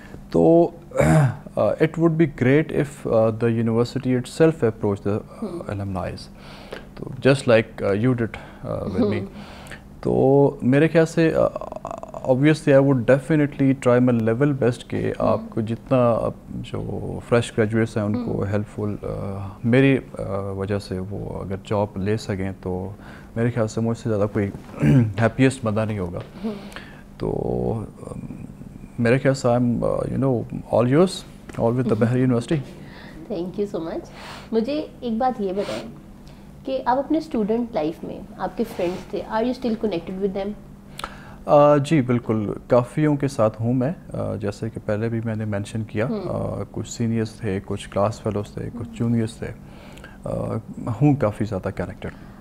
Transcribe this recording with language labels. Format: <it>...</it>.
<en>تو it would be great if the university itself approached the alumni, so just like you did with me.</en> <ur>تو میرے خیال سے</ur> <en>obviously I would definitely try my level best</en> <ur>کہ آپ کو جتنا جو فریش گریجویٹس ہیں ان کو ہیلپ فل میری وجہ سے وہ اگر جاب لے سکیں تو میرے خیال سے مجھ سے زیادہ کوئی ہیپیسٹ بندہ نہیں ہوگا.</ur> <en>تو میرے خیال سے you know all yours, all with the Bahari University. Thank you so much.</en> <ur>مجھے ایک بات یہ بتائیں کہ آپ اپنے اسٹوڈنٹ لائف میں آپ کے فرینڈس تھے,</ur> <en>Are you still connected with them?</en> <ur>جی بالکل, کافیوں کے ساتھ ہوں میں, جیسے کہ پہلے بھی میں نے مینشن کیا, کچھ سینئرس تھے, کچھ کلاس فیلوز تھے, کچھ جونیئرس تھے, ہوں کافی زیادہ کنیکٹڈ.</ur>